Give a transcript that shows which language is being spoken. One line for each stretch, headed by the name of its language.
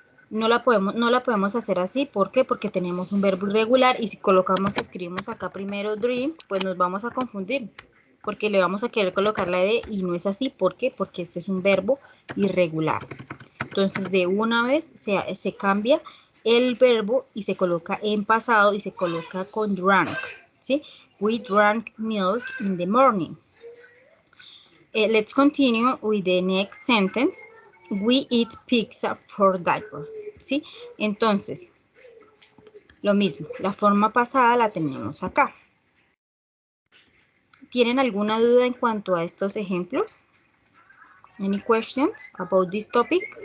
Spanish: No la podemos hacer así. ¿Por qué? Porque tenemos un verbo irregular y si escribimos acá primero dream, pues nos vamos a confundir. Porque le vamos a querer colocar la ed y no es así. ¿Por qué? Porque este es un verbo irregular. Entonces, de una vez se cambia el verbo y se coloca en pasado y se coloca con drank, ¿sí?
English: We drank milk in the morning. Let's continue with the next sentence. We eat pizza for dinner,
Spanish: ¿sí? Entonces, Lo mismo, la forma pasada la tenemos acá. ¿Tienen alguna duda en cuanto a estos ejemplos?
English: Any questions about this topic?